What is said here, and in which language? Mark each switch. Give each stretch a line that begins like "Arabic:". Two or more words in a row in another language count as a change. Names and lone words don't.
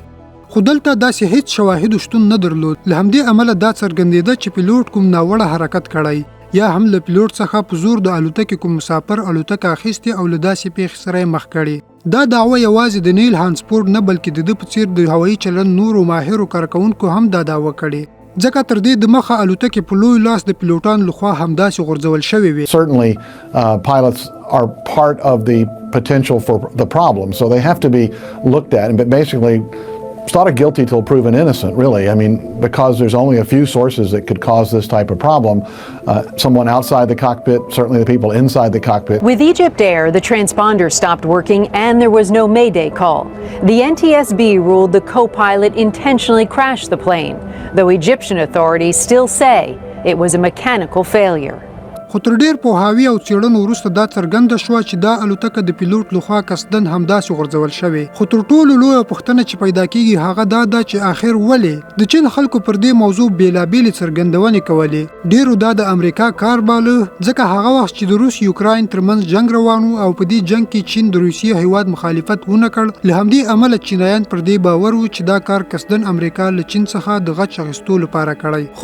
Pashto: خو دلته داسې هیڅ شواهد شتون نه درلود، له همدې امله دا څرګندېده چې پیلوټ کوم ناوړه حرکت کړی یا هم له پیلوټ څخه په زور د الوتکې کوم مسافر الوتکه اخیستې او له داسې پیښې سره مخ کړي. دا دعوه یوازې د نیل هانسفورد نه بلکې د ده په څیر د هوایي چلند نورو ماهرو کارکوونکو هم دا دعوه کړې، ځکه تر دې د مخه الوتکې په لوی لاس د پیلوټانو لخوا همداسې غورځول شوې وي.
English: Certainly, pilots are part of the potential for the problem, so they have to be looked at. But basically, it's not a guilty till proven innocent, really. I mean, because there's only a few sources that could cause this type of problem. Someone outside the cockpit, certainly the people inside the cockpit. With Egypt Air, the transponder stopped working and there was no Mayday call. The NTSB ruled the co-pilot intentionally crashed the plane, though Egyptian authorities still say it was a mechanical failure.
Pashto: خو تر ډېر پوهاوي او څېړنو وروسته دا څرګنده شوه چې دا الوتکه د پیلوټ لخوا قصدن همداسې غورځول شوې. خو تر ټولو لویه پوښتنه چې پیدا کېږي هغه دا ده چې آخر ولې د چین خلکو پر دې موضوع بېلابېلې څرګندونې کولې. ډېرو دا د امریکا کار باله، ځکه هغه وخت چې د روس یوکراین ترمنځ جنگ روان و او په دې جنگ کې چین د روسیې هیواد مخالفت ونه کړ، له همدې امله چینایان پر دې باور و چې دا کار قصدن امریکا له چین څخه د غچ اخیستو لپاره کړی.